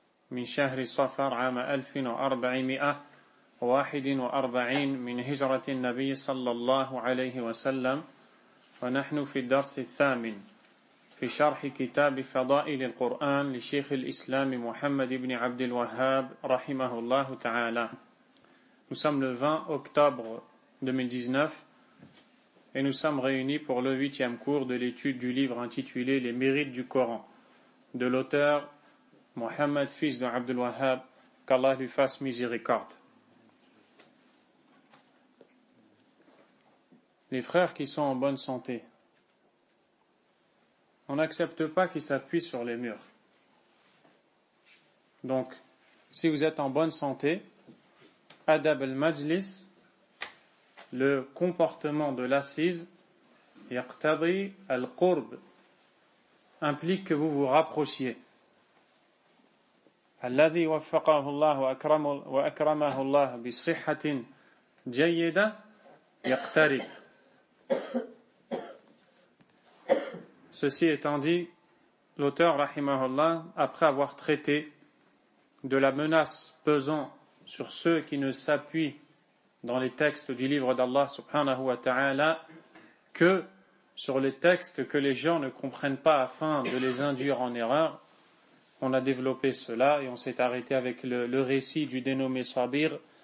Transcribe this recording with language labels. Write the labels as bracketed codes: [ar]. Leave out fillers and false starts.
[ar] من شهر صفر عام 1441 من هجرة النبي صلى الله عليه وسلم ونحن في الدرس الثامن في شرح كتاب فضائل القرآن لشيخ الإسلام محمد بن عبد الوهاب رحمه الله تعالى. [fr] Nous sommes le 20 octobre 2019 et nous sommes réunis pour le 8e cours de l'étude du livre intitulé Les mérites du Coran de l'auteur Mohammed, fils de Abdul Wahhab, qu'Allah lui fasse miséricorde. Les frères qui sont en bonne santé, on n'accepte pas qu'ils s'appuient sur les murs. Donc, si vous êtes en bonne santé, [ar] adab al-majlis, [fr] le comportement de l'assise, [ar] yaqtadi al-qurb, [fr] implique que vous vous rapprochiez. [ar] الذي وفقه الله وأكرمه الله بصحة جيدة يقترب. [fr] Ceci étant dit, l'auteur, rahimahullah, après avoir traité de la menace pesant sur ceux qui ne s'appuient dans les textes du livre d'Allah subhanahu wa ta'ala que sur les textes que les gens ne comprennent pas afin de les induire en erreur, on a développé cela et on s'est arrêté avec le récit du dénommé Sabir